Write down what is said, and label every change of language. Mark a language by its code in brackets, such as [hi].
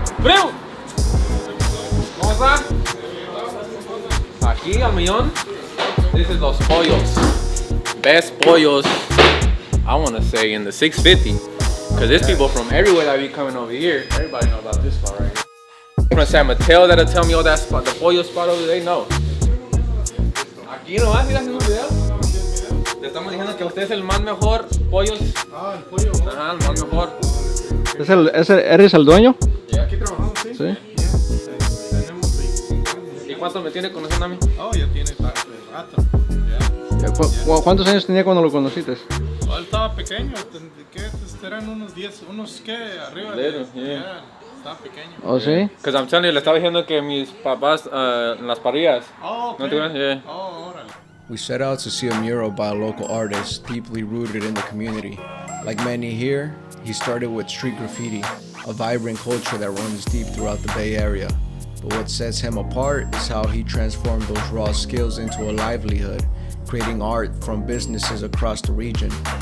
[es] ¡Primo! ¿Cómo está? Aquí al millón. [en] This is Los Pollos. Best pollos, I want to say, in the 650. Because there's people from everywhere that be coming over here. Everybody know about this spot right here. From San Mateo that'll tell me, oh, that spot, the pollo spot over there, they know. [es] Aquí no vas a ir haciendo un video. Le estamos diciendo que usted es el más mejor pollos. Ah, el pollo. Ajá, el más mejor. ¿Eres el dueño? Aquí trabajamos, sí. Sí. ¿Y cuánto me tiene conociendo a mí? Oh, ya tiene rato. ¿Cuántos años tenía cuando lo conociste? Oh, él estaba pequeño, eran unos 10, unos que arriba. [en] Little, [es] estaba pequeño. ¿Oh, sí? [en] Because I'm telling you, [es] le estaba diciendo que mis papás en las parrillas. [en] Oh, okay. [es] ¿No te acuerdas? Yeah. Oh, órale. [en] We set out to see a mural by a local artist deeply rooted in the community. Like many here, he started with street graffiti, a vibrant culture that runs deep throughout the Bay Area. But what sets him apart is how he transformed those raw skills into a livelihood, creating art from businesses across the region.